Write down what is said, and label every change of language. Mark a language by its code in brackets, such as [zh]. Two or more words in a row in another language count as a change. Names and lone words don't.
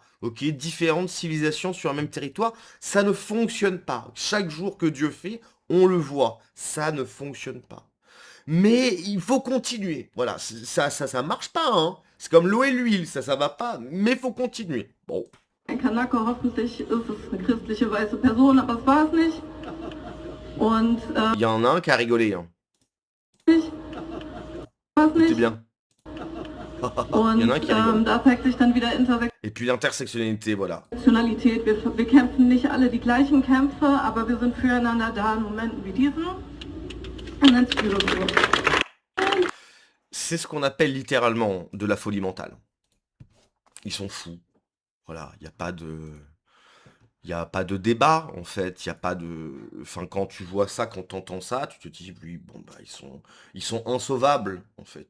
[fr] Ok, différentes civilisations sur un même territoire, ça ne fonctionne pas. Chaque jour que Dieu fait, on le voit, ça ne fonctionne pas. Mais il faut continuer. Voilà, ça marche pas, hein. C'est comme l'eau et l'huile, ça va pas, mais faut continuer. Bon. [de] Ein Kanake, hoffentlich ist es eine christliche weiße Person, aber es war es nicht. Und [fr] Il y en a un qui a rigolé, hein. [de] nicht. War es [fr] Écoutez [de] nicht. [fr] bien. Il y en a un qui rigole. [de] Da zeigt sich dann wieder [fr] Et puis l'intersectionnalité, voilà. [de] Intersektionalität. Wir kämpfen nicht alle die gleichen Kämpfe, aber wir sind füreinander da in Momenten wie diesen. Und dann spüren wir. [fr] C'est ce qu'on appelle littéralement de la folie mentale. Ils sont fous. Voilà, il n'y a pas de... Il n'y a pas de débat, en fait. Il n'y a pas de... Enfin, quand tu vois ça, quand tu entends ça, tu te dis, oui, bon, bah, ils sont insauvables, en fait.